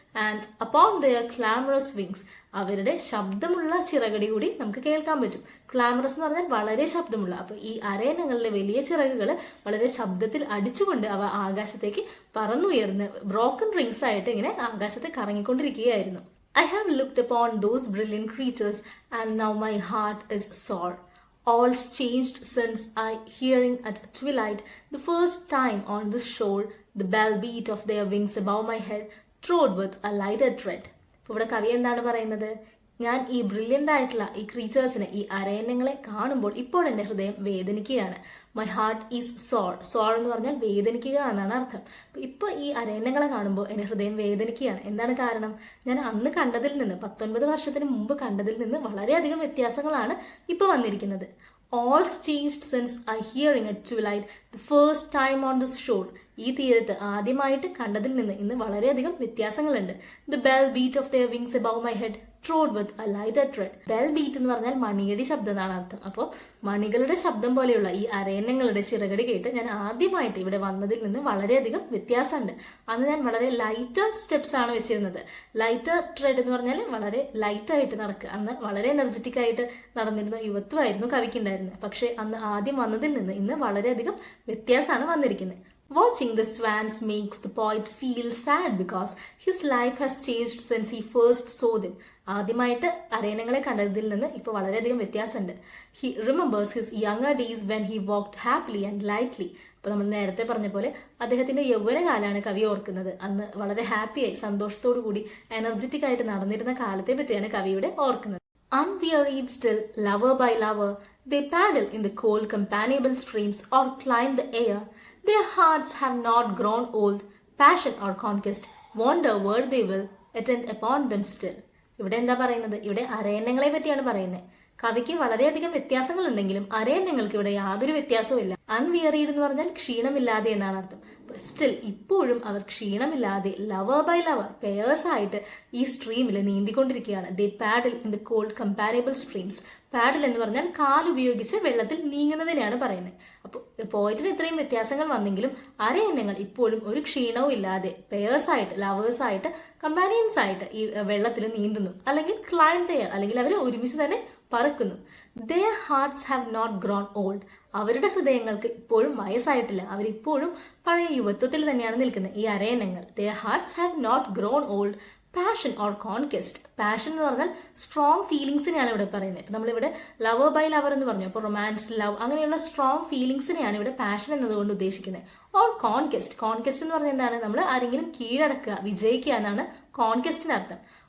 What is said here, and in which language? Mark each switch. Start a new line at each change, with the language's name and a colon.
English: And upon their clamorous wings.
Malayalam: അവരുടെ ശബ്ദമുള്ള ചിറകടി കൂടി നമുക്ക് കേൾക്കാൻ പറ്റും. ക്ലാമറസ് എന്ന് പറഞ്ഞാൽ വളരെ ശബ്ദമുള്ള. അപ്പൊ ഈ അരയന്നങ്ങളിലെ വലിയ ചിറകുകൾ വളരെ ശബ്ദത്തിൽ അടിച്ചുകൊണ്ട് അവ ആകാശത്തേക്ക് പറന്നുയർന്ന് ബ്രോക്കൺ റിങ്സ് ആയിട്ട് ഇങ്ങനെ ആകാശത്തെ കറങ്ങിക്കൊണ്ടിരിക്കുകയായിരുന്നു.
English: I have looked upon those brilliant creatures and now my heart is sore. All's changed since I, hearing at twilight the first time on this shore, the bell beat of their wings above my head, trod with a lighter tread.
Malayalam: ഇവിടെ കവി എന്താണ് പറയുന്നത്? ഞാൻ ഈ brilliant ആയിട്ടുള്ള ഈ ക്രീച്ചേഴ്സിനെ, ഈ അരയന്നങ്ങളെ കാണുമ്പോൾ ഇപ്പോൾ എൻ്റെ ഹൃദയം വേദനിക്കുകയാണ്.
English: My heart is sore.
Malayalam: സോർ എന്ന് പറഞ്ഞാൽ വേദനിക്കുക എന്നാണ് അർത്ഥം. ഇപ്പൊ ഈ അരയന്നങ്ങളെ കാണുമ്പോൾ എൻ്റെ ഹൃദയം വേദനിക്കുകയാണ്. എന്താണ് കാരണം? ഞാൻ അന്ന് കണ്ടതിൽ നിന്ന്, 19 വർഷത്തിന് മുമ്പ് കണ്ടതിൽ നിന്ന് വളരെയധികം വ്യത്യാസങ്ങളാണ് ഇപ്പൊ വന്നിരിക്കുന്നത്.
English: All's changed since I hearing at twilight the first time on this shore.
Malayalam: ഈ തീരത്ത് ആദ്യമായിട്ട് കണ്ടതിൽ നിന്ന് ഇന്ന് വളരെയധികം വ്യത്യാസങ്ങളുണ്ട്.
English: The bell beat of their wings above my head trod with a lighter tread.
Malayalam: Bell beat എന്ന് പറഞ്ഞാൽ മണിയടി ശബ്ദം എന്നാണ് അർത്ഥം. അപ്പോൾ മണികളുടെ ശബ്ദം പോലെയുള്ള ഈ അരയന്നങ്ങളുടെ ചിറകടി കേട്ട് ഞാൻ ആദ്യമായിട്ട് ഇവിടെ വന്നതിൽ നിന്ന് വളരെയധികം വ്യത്യാസമുണ്ട്. അന്ന് ഞാൻ വളരെ ലൈറ്റർ സ്റ്റെപ്സ് ആണ് വെച്ചിരുന്നത്. ലൈറ്റർ ട്രെഡ് എന്ന് പറഞ്ഞാൽ വളരെ ലൈറ്റായിട്ട് നടക്കുക. അന്ന് വളരെ എനർജറ്റിക് ആയിട്ട് നടന്നിരുന്ന യുവത്വമായിരുന്നു കവിക്കുണ്ടായിരുന്നത്. പക്ഷേ അന്ന് ആദ്യം വന്നതിൽ നിന്ന് ഇന്ന് വളരെയധികം വ്യത്യാസമാണ് വന്നിരിക്കുന്നത്.
English: Watching the swans makes the poet feel sad because his life has changed since he first saw them.
Malayalam: ആദ്യമായിട്ട് അരയന്നങ്ങളെ കണ്ടതിൽ നിന്ന് ഇപ്പോൾ വളരെയധികം വ്യത്യാസമുണ്ട്.
English: He remembers his younger days when he walked happily and lightly.
Malayalam: അപ്പോൾ നമ്മൾ നേരത്തെ പറഞ്ഞ പോലെ അദ്ദേഹത്തിന്റെ യൗവനകാലമാണ് കവി ഓർക്കുന്നത്. അന്ന് വളരെ ഹാപ്പിയായി സന്തോഷത്തോടു കൂടി എനർജറ്റിക് ആയിട്ട് നടന്നിരുന്ന കാലത്തെ പറ്റിയാണ് കവിയുടെ ഓർക്കുന്നത്.
English: Unwearied still, lover by lover, they paddle in the cold companionable streams or climb the air. Their hearts have not grown old, passion or conquest, wander where they will, attend upon them still.
Malayalam: ഇവിടെ എന്താ പറയുന്നത്? ഇവിടെ അരയന്നങ്ങളെ പറ്റിയാണ് പറയുന്നത്. കവിക്ക് വളരെയധികം വ്യത്യാസങ്ങൾ ഉണ്ടെങ്കിലും അരയന്നങ്ങൾക്ക് ഇവിടെ യാതൊരു വ്യത്യാസവും ഇല്ല. അൺവിയറീഡ് എന്ന് പറഞ്ഞാൽ ക്ഷീണമില്ലാതെ എന്നാണ് അർത്ഥം. സ്റ്റിൽ ഇപ്പോഴും അവർ ക്ഷീണമില്ലാതെ
English: lover by lover
Malayalam: പെയേഴ്സ് ആയിട്ട് ഈ സ്ട്രീമിൽ നീന്തിക്കൊണ്ടിരിക്കുകയാണ്.
English: They paddle in the cold comparable streams.
Malayalam: പാഡിൽ എന്ന് പറഞ്ഞാൽ കാലുപയോഗിച്ച് വെള്ളത്തിൽ നീങ്ങുന്നതിനെയാണ് പറയുന്നത്. അപ്പോൾ പോയിന്റിന് ഇത്രയും വ്യത്യാസങ്ങൾ വന്നെങ്കിലും അരയന്നങ്ങൾ ഇപ്പോഴും ഒരു ക്ഷീണവും ഇല്ലാതെ പെയേഴ്സ് ആയിട്ട് ലവേഴ്സ് ആയിട്ട് കമ്പാനിയൻസ് ആയിട്ട് ഈ വെള്ളത്തിൽ നീന്തുന്നു. അല്ലെങ്കിൽ
English: climb the air,
Malayalam: അല്ലെങ്കിൽ അവർ ഒരുമിച്ച് തന്നെ പറക്കുന്നു.
English: Their hearts have not grown old.
Malayalam: അവരുടെ ഹൃദയങ്ങൾക്ക് ഇപ്പോഴും വയസ്സായിട്ടില്ല. അവരിപ്പോഴും പഴയ യുവത്വത്തിൽ തന്നെയാണ് നിൽക്കുന്നത് ഈ അരയന്നങ്ങൾ.
English: Their hearts have not grown old. Passion or conquest.
Malayalam: Passion എന്ന് പറഞ്ഞാൽ സ്ട്രോങ് ഫീലിങ്സിനെയാണ് ഇവിടെ പറയുന്നത്. ഇപ്പം നമ്മളിവിടെ ലവർ ബൈ ലവർ എന്ന് പറഞ്ഞു. അപ്പോൾ റൊമാൻസ്, ലവ്, അങ്ങനെയുള്ള സ്ട്രോങ് ഫീലിങ്സിനെയാണ് ഇവിടെ പാഷൻ എന്നതുകൊണ്ട് ഉദ്ദേശിക്കുന്നത്.
English: Or conquest.
Malayalam: കോൺക്വസ്റ്റ് എന്ന് പറഞ്ഞാൽ എന്താണ്? നമ്മൾ ആരെങ്കിലും കീഴടക്കുക, വിജയിക്കുക എന്നാണ് കോൺക്വസ്റ്റിന് അർത്ഥം.